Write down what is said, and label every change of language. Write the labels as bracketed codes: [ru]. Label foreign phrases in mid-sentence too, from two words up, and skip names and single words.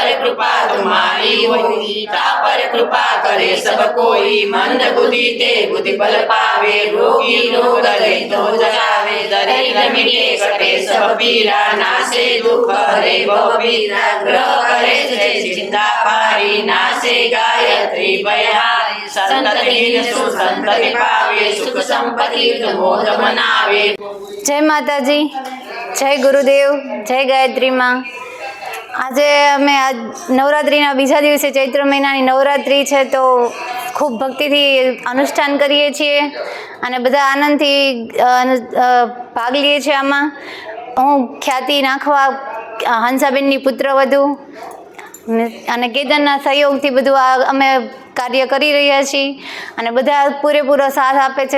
[hi] कृपा तुम्हारी होई ता पर कृपा करे सब कोई मंद बुद्धि ते बुद्धि बल पावे रोगी रोग गले तो जगावे दरिद्र मिटे कटे सब पीरा नासे दुख हरे बहु पीरा ग्रह करे जय चिंता पारी नासे गायत्री बयहारी संतति सुसंतति पावे सुख संपत्ति मोद मनावे। जय माताजी, जय गुरुदेव, जय गायत्री माँ। [gu] આજે અમે આ નવરાત્રિના બીજા દિવસે ચૈત્ર મહિનાની નવરાત્રિ છે તો ખૂબ ભક્તિથી અનુષ્ઠાન કરીએ છીએ અને બધા આનંદથી ભાગ લઈએ છીએ આમાં। હું ખ્યાતિ નાખવા હંસાબેનની પુત્રવધુ અને કેતનના સહયોગથી બધું આ અમે કાર્ય કરી રહ્યા છીએ અને બધા પૂરેપૂરો સાથ આપે છે।